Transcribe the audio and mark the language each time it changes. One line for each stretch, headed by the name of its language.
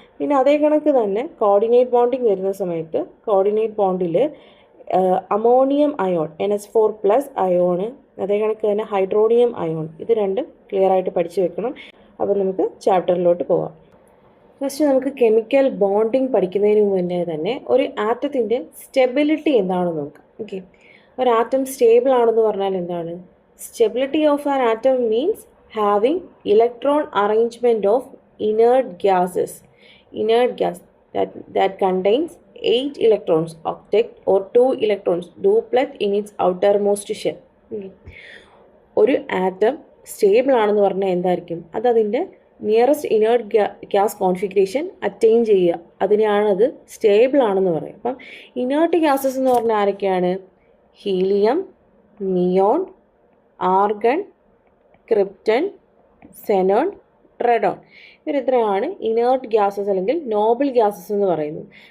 Malayalam: പിന്നെ അതേ കണക്ക് തന്നെ കോർഡിനേറ്റ് ബോണ്ടിങ് വരുന്ന സമയത്ത് coordinate ബോണ്ടിൽ ammonium ion NH4+ ion, അതേ കണക്ക് തന്നെ ഹൈഡ്രോണിയം അയോൺ, ഇത് രണ്ടും ക്ലിയർ ആയിട്ട് പഠിച്ചു വെക്കണം. അപ്പോൾ നമുക്ക് ചാപ്റ്ററിലോട്ട് പോവാം. ഫസ്റ്റ് നമുക്ക് കെമിക്കൽ ബോണ്ടിങ് പഠിക്കുന്നതിന് മുന്നേ തന്നെ ഒരു ആറ്റത്തിൻ്റെ സ്റ്റെബിലിറ്റി എന്താണെന്ന് നോക്കാം. ഓക്കെ, ഒരു ആറ്റം സ്റ്റേബിൾ ആണെന്ന് പറഞ്ഞാൽ എന്താണ്?
English: Stability of an atom means having electron arrangement of inert gases. Inert gas that contains 8 electrons, octet or 2 electrons, duplet in its outermost shell.
Malayalam: ഒരു ആറ്റം സ്റ്റേബിൾ ആണെന്ന് പറഞ്ഞാൽ എന്തായിരിക്കും? അത് അതിൻ്റെ nearest inert gas configuration attain ചെയ്യുക, അതിനെയാണ് അത് stable ആണെന്ന് പറയും. അപ്പം ഇനേർട്ട് ഗ്യാസസ് എന്ന് പറഞ്ഞാൽ ആരൊക്കെയാണ്? Helium, neon, argon, krypton, Zenon, റെഡോൺ, ഇവരിത്രയാണ് inert gases അല്ലെങ്കിൽ നോബിൾ ഗ്യാസസ് എന്ന് പറയുന്നത്.